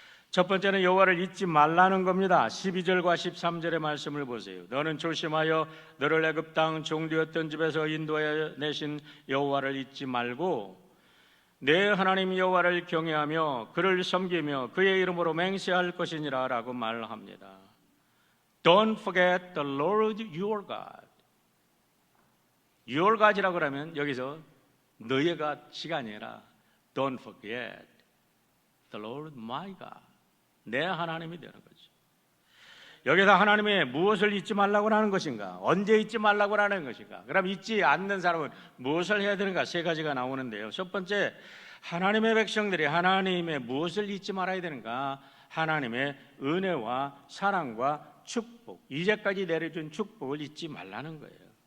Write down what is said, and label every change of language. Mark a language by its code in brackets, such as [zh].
[ko] 첫 번째는 여호와를 잊지 말라는 겁니다. 12절과 13절의 말씀을 보세요. 너는 조심하여 너를 애굽 땅 종되었던 집에서 인도하여 내신 여호와를 잊지 말고 내 하나님 여호와를 경외하며 그를 섬기며 그의 이름으로 맹세할 것이니라 라고 말합니다. [en] Don't forget the Lord your God. Your God이라고 [ko] 하면 여기서 너의 God이 아니라 [en] Don't forget the Lord my God. [ko] 내 하나님이 되는 거죠. 여기서 하나님의 무엇을 잊지 말라고 하는 것인가? 언제 잊지 말라고 하는 것인가? 그럼 잊지 않는 사람은 무엇을 해야 되는가? 세 가지가 나오는데요. 첫 번째, 하나님의 백성들이 하나님의 무엇을 잊지 말아야 되는가? 하나님의 은혜와 사랑과 축복, 이제까지 내려준 축복을 잊지 말라는 거예요.